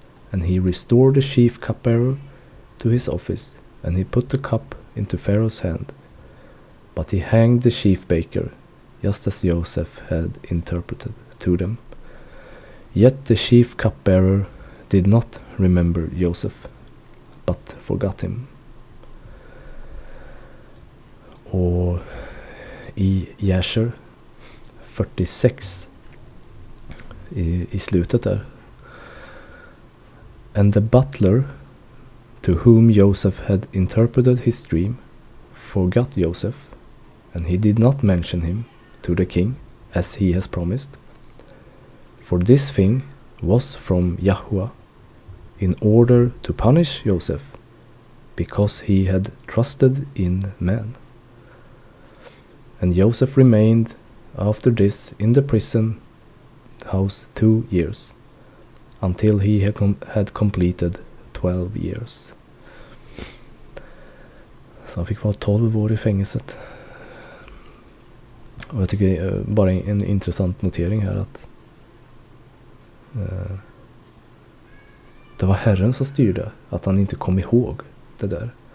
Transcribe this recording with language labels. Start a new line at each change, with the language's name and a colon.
English: And he restored the chief cupbearer to his office, and he put the cup into Pharaoh's hand. But he hanged the chief baker, just as Joseph had interpreted to them. Yet the chief cupbearer did not remember Joseph, but forgot him.
Swedish: Och i Jasher 46 i slutet där.
English: And the butler to whom Joseph had interpreted his dream forgot Joseph, and he did not mention him to the king as he has promised. For this thing was from Yahweh, in order to punish Joseph, because he had trusted in man. And Joseph remained after this in the prison house 2 years, until he had completed 12 years.
Swedish: Så han fick vara 12 år i fängelset. Och jag tycker bara en intressant notering här att det var Herren som styrde, att han inte kom ihåg det där.